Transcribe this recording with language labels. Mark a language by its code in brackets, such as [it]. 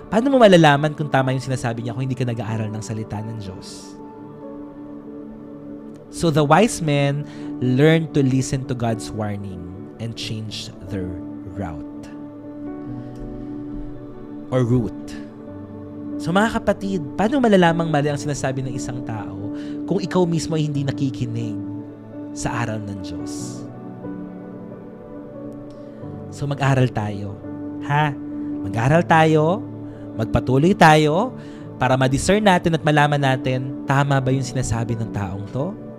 [tl] Paano mo malalaman kung tama yung sinasabi niya kung hindi ka nag-aaral ng salita ng Diyos? [en] So the wise men learned to listen to God's warning and change their route. Or route. [tl] So mga kapatid, paano malalamang mali ang sinasabi ng isang tao kung ikaw mismo ay hindi nakikinig sa aral ng Diyos? So mag-aral tayo. Ha? Mag-aral tayo, magpatuloy tayo para ma-discern natin at malaman natin tama ba yung sinasabi ng taong to?